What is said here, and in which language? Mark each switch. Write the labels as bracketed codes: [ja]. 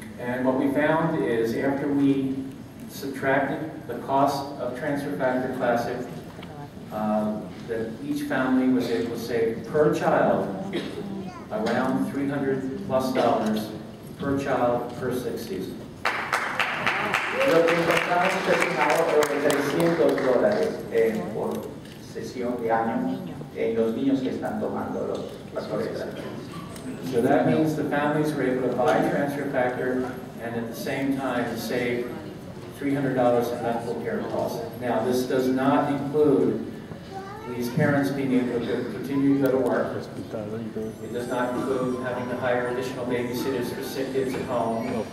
[en] And what we found is after we subtracted the cost of transfer factor classic, that each family was able to save per child around $300+ per child per 6 seasons. [es] Lo que encontramos es un ahorro de $300 por sesión de año en los niños que están tomando los factores de transferencia. [en] So that means the families were able to buy transfer factor and at the same time save $300 in medical care costs. Now, this does not include these parents being able to continue to go to work. It does not include having to hire additional babysitters for sick kids at home.